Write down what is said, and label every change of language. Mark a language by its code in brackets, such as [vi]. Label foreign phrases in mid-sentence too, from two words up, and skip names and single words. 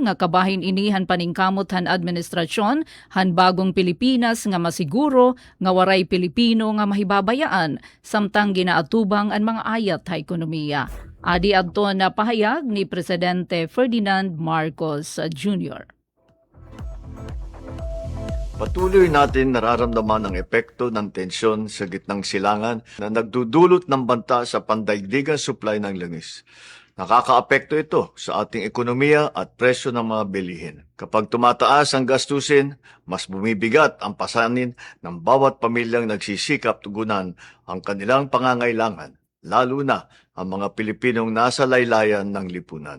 [war] nga kabahin ini han paningkamot han administrasyon han bagong Pilipinas nga masiguro nga waray Pilipino nga mahibabayaan samtang ginaatubang ang mga ayat ha ekonomiya. Adi adton na pahayag ni Presidente Ferdinand Marcos Jr. [tl] Patuloy natin nararamdaman ang epekto ng tensyon sa gitnang silangan na nagdudulot ng banta sa pandaigdigang supply ng langis. Nakakaapekto ito sa ating ekonomiya at presyo ng mga bilihin. Kapag tumataas ang gastusin, mas bumibigat ang pasanin ng bawat pamilyang nagsisikap tugunan ang kanilang pangangailangan, lalo na ang mga Pilipinong nasa laylayan ng lipunan.